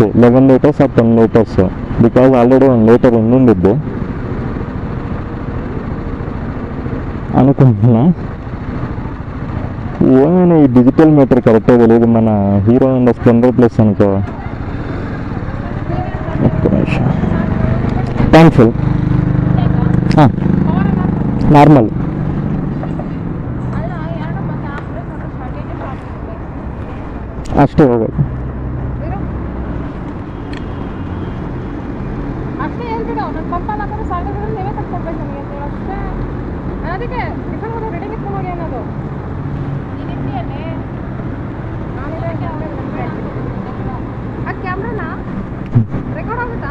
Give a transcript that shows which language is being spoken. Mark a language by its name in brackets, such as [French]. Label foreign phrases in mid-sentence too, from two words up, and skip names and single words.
[Telugu] 11 లీటర్స్ ఆ 10 లీటర్స్, [English] because already [Telugu] 1 లీటర్ ఉండిద్ది అనుకుంటున్నా. ఏమైనా ఈ డిజిటల్ మీటర్ కరెక్టే తెలియదు. మన హీరో హోండా స్ప్లెండర్ ప్లస్ అనుకో. ఒక్క నిమిషం. [English] thankful normal. [Kannada] ಅಷ್ಟೇ ಹೋಗೋದು. ಅಷ್ಟೇ ಹೇಳ್ಬಿಡು, ನನ್ನ ಪಪ್ಪ ಹಾಕಿದ್ರೆ ಸಾಕಾದ್ರೆ ನೀವೇ ಕಟ್ಕೊಡ್ಬೇಕು ನನಗೆ ಅಷ್ಟೇ. ಅದಕ್ಕೆ ಟಿಫನ್ ಹೋಗಿ ರೆಡಿ ಇಟ್ಕೊಂಡು ಹೋಗಿ ಅನ್ನೋದು. ನೀನು ಇರ್ತೀಯಲ್ಲೇ ನಾನಿರೋಕ್ಕೆ ಅವರೇ ಆ ಕ್ಯಾಮ್ರಾನ ರೆಕಾರ್ಡ್ ಆಗುತ್ತಾ?